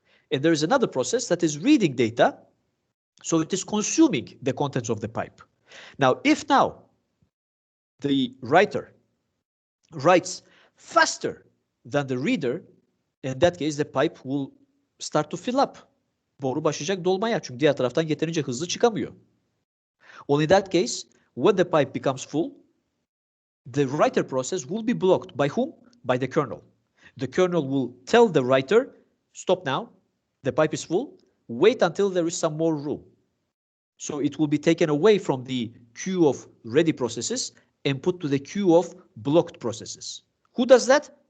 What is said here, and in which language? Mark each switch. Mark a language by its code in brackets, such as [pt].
[en] And there is another process that is reading data, so it is consuming the contents of the pipe. Now, if now the writer writes faster than the reader, in that case the pipe will start to fill up. [tr] Boru başlayacak dolmaya, çünkü diğer taraftan yeterince hızlı çıkamıyor. [en] Well, in that case, when the pipe becomes full, the writer process will be blocked. By whom? By the kernel. The kernel will tell the writer, stop now, the pipe is full, wait until there is some more room. So it will be taken away from the queue of ready processes and put to the queue of blocked processes. Who does that?